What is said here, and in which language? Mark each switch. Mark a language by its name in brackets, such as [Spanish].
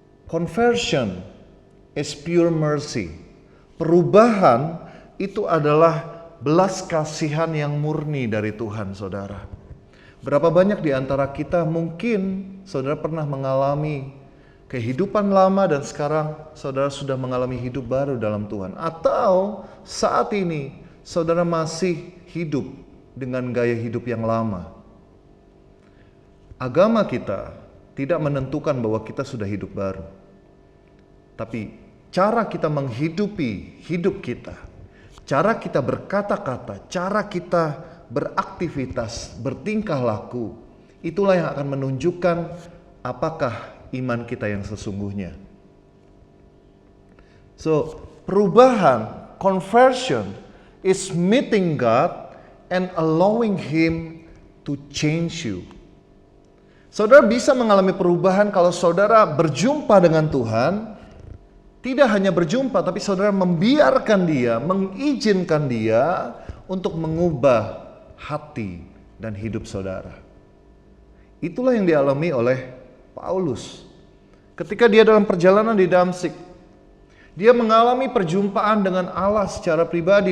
[English] Conversion is pure mercy. [Indonesian] Perubahan itu adalah belas kasihan yang murni dari Tuhan, saudara. Berapa banyak di antara kita mungkin saudara pernah mengalami kehidupan lama dan sekarang saudara sudah mengalami hidup baru dalam Tuhan. Atau saat ini saudara masih hidup dengan gaya hidup yang lama. Agama kita tidak menentukan bahwa kita sudah hidup baru. Tapi cara kita menghidupi hidup kita, cara kita berkata-kata, cara kita beraktivitas, bertingkah laku, itulah yang akan menunjukkan apakah iman kita yang sesungguhnya. [English] So, [Indonesian] perubahan, [English] conversion, is meeting God and allowing Him to change you. [Indonesian] Saudara bisa mengalami perubahan kalau saudara berjumpa dengan Tuhan. Tidak hanya berjumpa, tapi saudara membiarkan Dia, mengizinkan Dia untuk mengubah hati dan hidup saudara. Itulah yang dialami oleh Paulus. Ketika dia dalam perjalanan di Damsyik, dia mengalami perjumpaan dengan Allah secara pribadi.